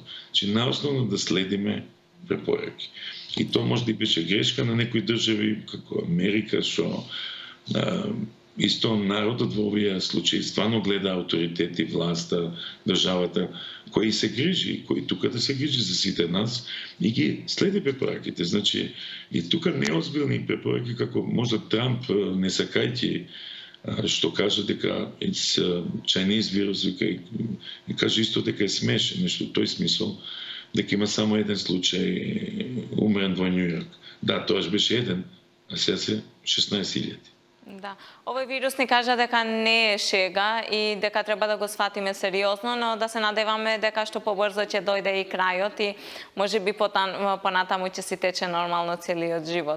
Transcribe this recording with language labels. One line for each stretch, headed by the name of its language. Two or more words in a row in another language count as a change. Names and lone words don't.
Macedonian: Значи, најосновно да следиме препораки. И тоа може да беше грешка на некои држави, како Америка, што исто народот во овие случаи стварно гледа авторитети, власта, државата, кои се грижи, кои тука да се грижи за сите нас и ги следи препораките. Значи, и тука неозбилни препораки, како може Трамп, не сакајќи, што кажа дека
English: it's Chinese virus,
Macedonian: и каже исто дека е смешен, нешто тој смисол, дека има само еден случај умрен во Нью-Йорк. Да, тоаш беше еден, а сега се 16.000. Да. Овој вирус ни кажа дека не е шега и дека треба да го сватиме сериозно, но да се надеваме дека што побрзо ќе дојде и крајот и можеби понатаму ќе си тече нормално целиот живот.